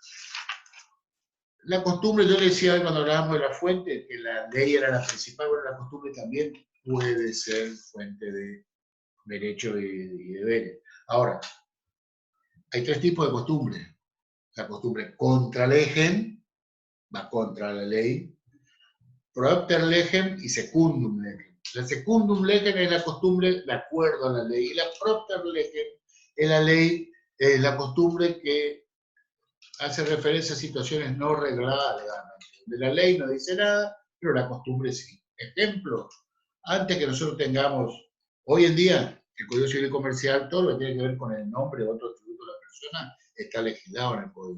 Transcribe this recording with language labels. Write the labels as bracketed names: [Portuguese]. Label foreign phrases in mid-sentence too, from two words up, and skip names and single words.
[Spanish] La costumbre, yo le decía cuando hablábamos de la fuente, que la ley era la principal, bueno, la costumbre también puede ser fuente de derechos y deberes. Ahora, hay tres tipos de costumbres. La costumbre [Latin] contra legem, [Spanish] va contra la ley, [Latin] propter legem y secundum legem. [Spanish] La [Latin] secundum legem [Spanish] es la costumbre de acuerdo a la ley y la [Latin] propter legem [Spanish] es la ley, es la costumbre que hace referencia a situaciones no regladas legalmente. De la ley no dice nada, pero la costumbre sí. Ejemplo, antes que nosotros tengamos, hoy en día, el Código Civil y Comercial, todo lo que tiene que ver con el nombre o otro atributo de la persona, está legislado en el Código.